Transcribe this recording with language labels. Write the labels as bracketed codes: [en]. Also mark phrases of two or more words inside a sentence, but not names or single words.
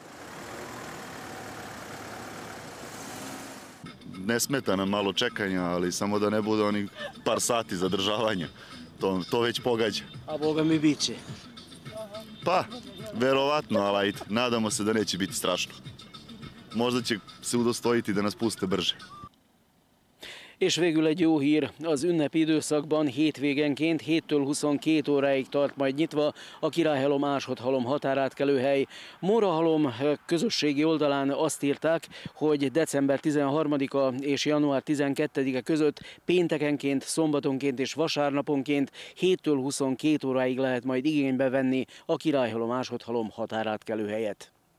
[sr] Ne smeta nam malo čekanja, ali samo da ne bude onih par sati zadržavanja. To već pogađa. A boga mi bit će. Pa, verovatno, ali nadamo se da neće biti strašno. Možda će se udostojiti da nas puste brže. [hu] És végül egy jó hír, az ünnepi időszakban hétvégenként 7-től 22 óráig tart majd nyitva a Királyhalom-Ásotthalom határátkelőhely. Mórahalom közösségi oldalán azt írták, hogy december 13-a és január 12-e között péntekenként, szombatonként és vasárnaponként 7-től 22 óráig lehet majd igénybe venni a Királyhalom-Ásotthalom határátkelőhelyet.